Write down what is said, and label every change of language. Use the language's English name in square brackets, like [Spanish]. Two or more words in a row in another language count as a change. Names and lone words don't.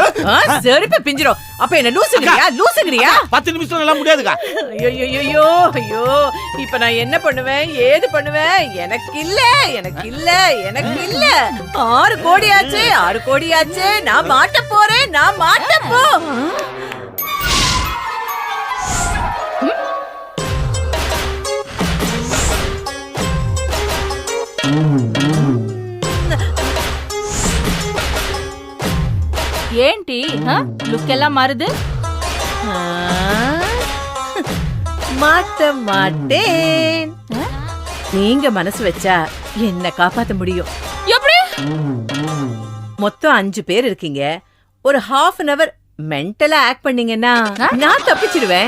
[Tamil] செருப்பு பிஞ்சிரும். அப்ப என்ன லூசுங்கறியா? 10 நிமிஷம் எல்லாம் முடியாதுக்கா. ஐயோ, இப்ப நான் என்ன பண்ணுவேன், ஏது பண்ணுவேன்? எனக்கு இல்ல. 6 கோடி ஆச்சு. நான் மாட்ட போறேன். [Telugu] ఏంటి లుక్ ఎలా మారుது? [Tamil] மாட்ட மாட்டேன். நீங்க மனசு வச்சா என்ன காப்பாத்த முடியும். எப்படி? மொத்தம் 5 பேர் இருக்கீங்க. ஒரு [English] half an hour [Tamil] மென்டலா ஆக்ட் பண்ணீங்கன்னா நான் தப்பிச்சிடுவேன்.